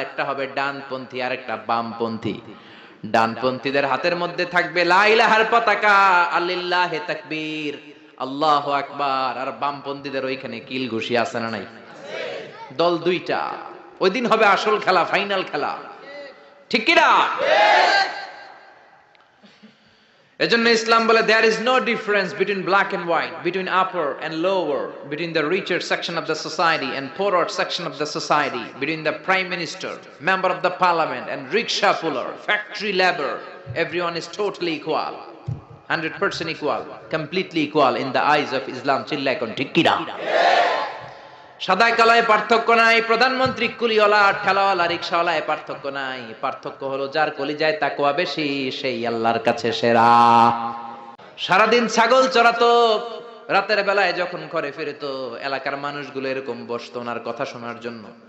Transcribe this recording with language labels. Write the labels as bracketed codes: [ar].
[bn] একটা হবে ডানপন্থী আর একটা বামপন্থী। ডানপন্থীদের হাতের মধ্যে থাকবে লা ইলাহার পতাকা, [ar] আলিল্লাহি তাকবীর, আল্লাহু আকবার। [bn] আর বামপন্থীদের ওইখানে কিল ঘুষি আছে না নাই? দল 2টা। ওই দিন হবে আসল খেলা, ফাইনাল খেলা, ঠিক কিনা? এজন্য ইসলাম বলে [en] there is no difference between black and white, between upper and lower, between the richer section of the society and poorer section of the society, between the prime minister, member of the parliament and rickshaw puller, factory labor. Everyone is totally equal, 100% equal, completely equal in the eyes of Islam. [bn] চিল্লায় কোন ঠিক কিনা? সাদা কালায় পার্থক্য নাই, প্রধানমন্ত্রী কুলিওয়ালা ঠেলাওয়ালা রিকশাওয়ালায় পার্থক্য নাই। পার্থক্য হলো যার কলিজায় তাকওয়া বেশি সেই আল্লাহর কাছে সেরা। সারাদিন ছাগল চড়াতো, রাতের বেলায় যখন ঘরে ফিরতো এলাকার মানুষগুলো এরকম বসতো ওনার কথা শোনার জন্য।